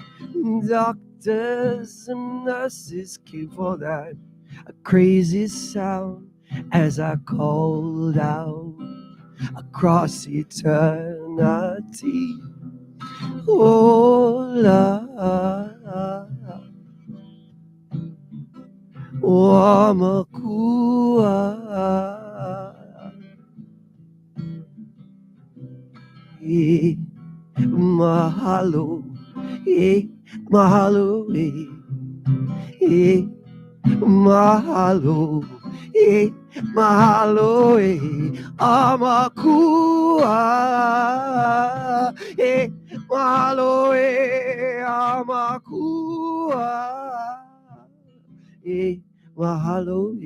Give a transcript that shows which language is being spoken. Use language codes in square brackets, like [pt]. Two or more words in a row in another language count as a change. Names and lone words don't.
[en] Doctors and nurses came for that crazy sound as I called out across eternity. Oh, love. [haw] O Makua. Mahalo, mahalo, mahalo, mahalo, Amakua, mahalo, Amakua, mahalo.